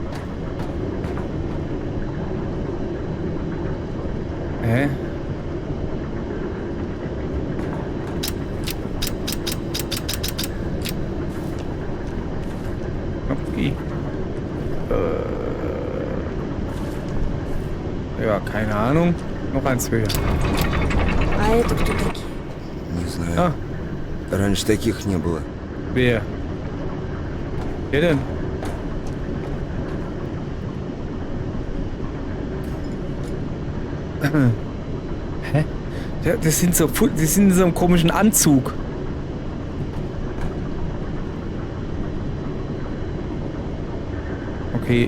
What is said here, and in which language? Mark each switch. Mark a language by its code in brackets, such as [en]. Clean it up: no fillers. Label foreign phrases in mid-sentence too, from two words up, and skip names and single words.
[de] Hä? Okay. Ja, keine Ahnung. Noch eins höher. [ru] А это кто такие? Не знаю. Ah, Раньше таких не было. [de] wer? Wer denn? Hä? Ja, das sind so, die sind in so einem komischen Anzug. Okay.